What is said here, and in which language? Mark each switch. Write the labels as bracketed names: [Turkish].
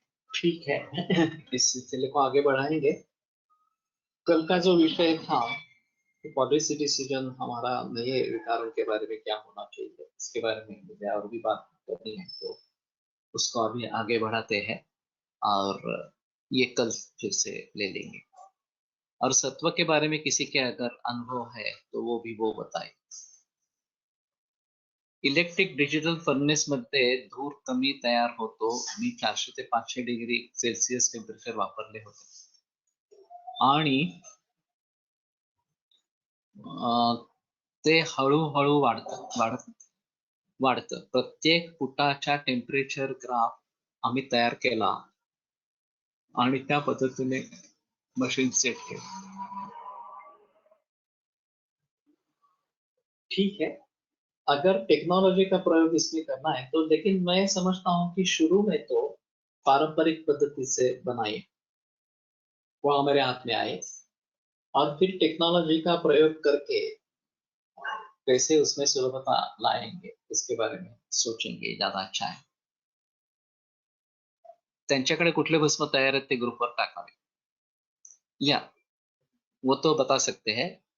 [Hindi] ठीक है। इस सिलसिले को आगे बढ़ाएंगे। कल का जो विषय था पॉलिसी डिसीजन, हमारा नए विकारों के बारे में क्या होना चाहिए, इसके बारे में मुझे और भी बात करनी है, तो उसको अभी आगे बढ़ाते हैं और ये कल फिर से ले लेंगे। और सत्व के बारे में किसी के अगर अनुभव है तो वो भी वो बताए। [Marathi] इलेक्ट्रिक डिजिटल फर्नेस मध्ये धूर कमी तयार होतो, मी 400 ते 500 डिग्री सेल्सिअस टेम्परेचर वापरले होते आणि ते हळूहळू वाढतं। प्रत्येक फुटाच्या टेम्परेचर ग्राफ आम्ही तयार केला आणि त्या पद्धतीने मशीन सेट केली। [Hindi] ठीक है, अगर टेक्नोलॉजी का प्रयोग इसमें करना है तो, लेकिन मैं समझता हूँ कि शुरू में तो पारंपरिक पद्धति से बनाए, वो हमारे हाथ में आए, और फिर टेक्नोलॉजी का प्रयोग करके कैसे उसमें सुलभता लाएंगे इसके बारे में सोचेंगे, ज्यादा अच्छा है। [Marathi] त्यांच्याकडे कुठले भस्म तयार आहेत ते ग्रुपवर टाकावे, [Hindi] या वो तो बता सकते हैं।